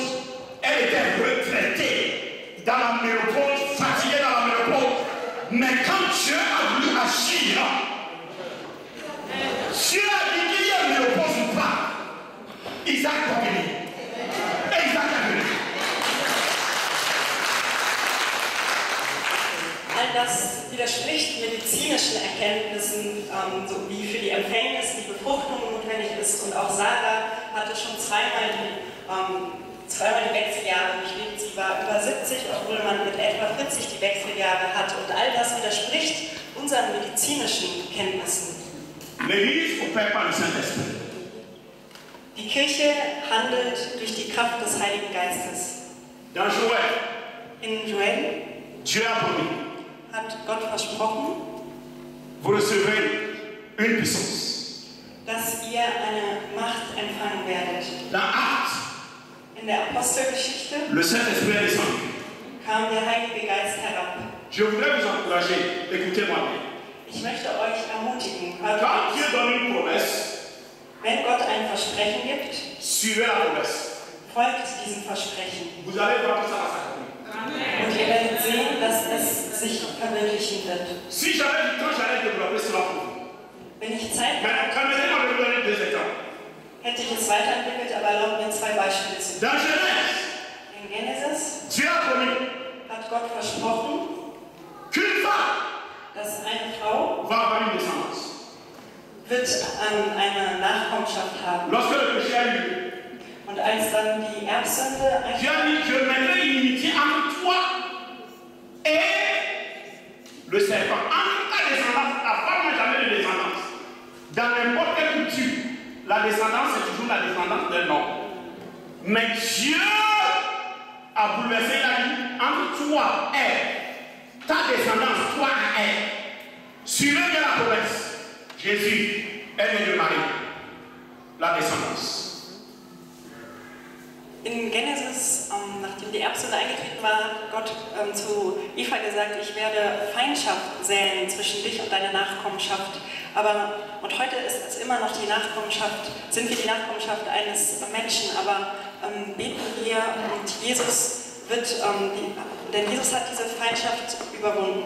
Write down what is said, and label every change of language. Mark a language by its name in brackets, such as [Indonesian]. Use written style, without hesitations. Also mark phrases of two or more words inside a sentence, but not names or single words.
[French] Elle était retraitée dans la ménopause, fatiguée dans la ménopause. Mais quand Dieu a voulu agir, Dieu a dit qu'il y a ménopause ou pas. Isaac a venu. Et Isaac a venu. [German] All das widerspricht medizinischen Erkenntnissen, so wie für die Empfängnis die Befruchtung notwendig ist. Und auch Sarah hatte schon zweimal die Wechseljahre durchlebt. Sie war über 70, obwohl man mit etwa 40 die Wechseljahre hat. Und all das widerspricht unseren medizinischen Kenntnissen. [French] L'Église opère par le Saint-Esprit. [German] Die Kirche handelt durch die Kraft des Heiligen Geistes. [French] Dans Joël, [German] In Joel [French] Dieu a promis, [German] hat Gott versprochen, [French] vous recevrez une puissance. [German] dass ihr eine Macht empfangen werdet. [French] Dans Actes, [German] In der Apostelgeschichte [French] le Saint-Esprit est descendu. [German] kam der Heilige Geist herab. [French] Je voudrais vous encourager, écoutez-moi bien. [German] Ich möchte euch ermutigen, [French] Quand Dieu donne une promesse, [German] wenn Gott ein Versprechen gibt, [French] suivez la promesse. [German] folgt diesem Versprechen. [French] Vous allez voir que ça va s'accomplir. [German] Und ihr werdet sehen, dass es sich verwirklichen wird. [French] Si j'avais du temps, j'allais développer cela pour vous. [German] Wenn ich Zeit [French] Mais [German] habe, [French] permettez-moi de vous donner deux exemples. [German] hätte ich es weiterentwickelt, aber erlaubt mir zwei Beispiele zu [French] Dans [German] nennen. [French] Genèse, [German] In Genesis [French] Dieu a promis [German] hat Gott versprochen, [French] qu'une femme [German] dass eine Frau [French] va avoir une descendance. [German] wird eine Nachkommenschaft haben. [French] Lorsque le péché a eu lieu, [German] Und als dann die Erbsünde [French] Dieu a dit, je mettrai une inimitié entre toi et le serpent. Entre ta descendance, la femme n'a jamais de descendance. Dans n'importe quelle culture, la descendance est toujours la descendance d'un homme. Mais Dieu a bouleversé la vie entre toi et ta descendance, toi et elle. Suivez bien la promesse. Jésus est né de Marie, la descendance. [German] In Genesis, nachdem die Erbsünde eingetreten war, hat Gott zu Eva gesagt, ich werde Feindschaft säen zwischen dich und deiner Nachkommenschaft. Und heute ist es immer noch die Nachkommenschaft, sind wir die Nachkommenschaft eines Menschen, aber beten wir und Jesus wird, denn Jesus hat diese Feindschaft überwunden.